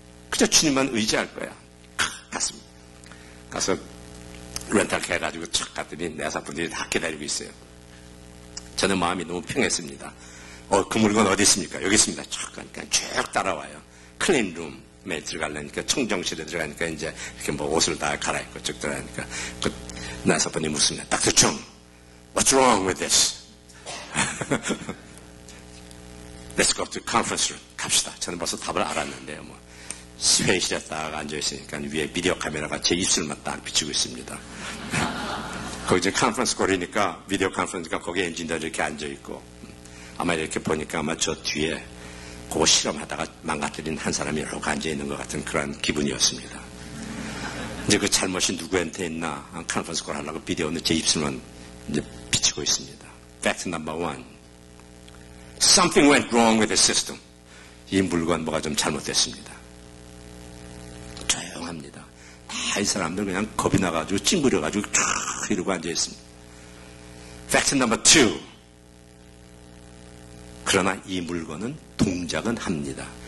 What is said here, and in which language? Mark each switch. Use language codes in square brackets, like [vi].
[ko] 그저 주님만 의지할 거야. 갔습니다. 가서 렌탈카 해가지고 착 갔더니 내사분들이 다 기다리고 있어요. 저는 마음이 너무 평했습니다. 그 물건 어디 있습니까? 여기 있습니다. 쫙 가니까 쭉 따라와요. 클린룸에 들어가려니까, 청정실에 들어가니까 이제 이렇게 뭐 옷을 다 갈아입고 쭉 들어가니까 그 내사분이 묻습니다. [en] Dr. Chung, what's wrong with this? Let's go to conference room. [ko] 갑시다. 저는 벌써 답을 알았는데요. 회의실에 딱 앉아있으니까 위에 비디오 카메라가 제 입술만 딱 비추고 있습니다. 거기 이제 컨퍼런스 콜이니까, 비디오 컨퍼런스가 거기에 엔지니어들이 이렇게 앉아있고, 아마 이렇게 보니까 아마 저 뒤에 그거 실험하다가 망가뜨린 한 사람이 이렇게 앉아있는 것 같은 그런 기분이었습니다. 이제 그 잘못이 누구한테 있나, 컨퍼런스 콜 하려고 비디오는 제 입술만 이제 비추고 있습니다. [en] Fact number one. Something went wrong with the system. [ko] 이 물건 뭐가 좀 잘못됐습니다. 조용합니다. 다 이 사람들 그냥 겁이 나가지고 찡그려가지고 쫙 이러고 앉아있습니다. [en] Fact number two. [ko] 그러나 이 물건은 동작은 합니다.